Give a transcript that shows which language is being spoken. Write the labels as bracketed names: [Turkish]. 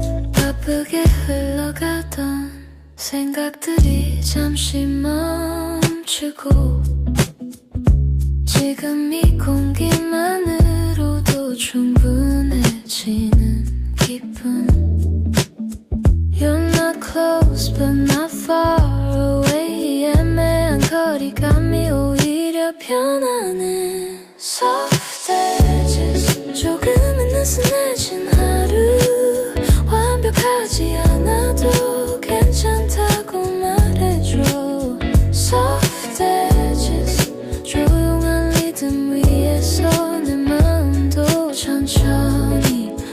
[Korean] 바쁘게 흘러가던 생각들이 잠시 멈추고, 지금 이 공기만으로도 충분해지는 기분. [English] You're not close but not far away, [Korean] 애매한 거리감이 오히려 편하네. [English] Soft edges, [Korean] 조금은 느슨해진 하루, 완벽하지 않아도 괜찮다고 말해줘. [English] Soft edges, [Korean] 조용한 리듬 위에서 내 마음도 천천히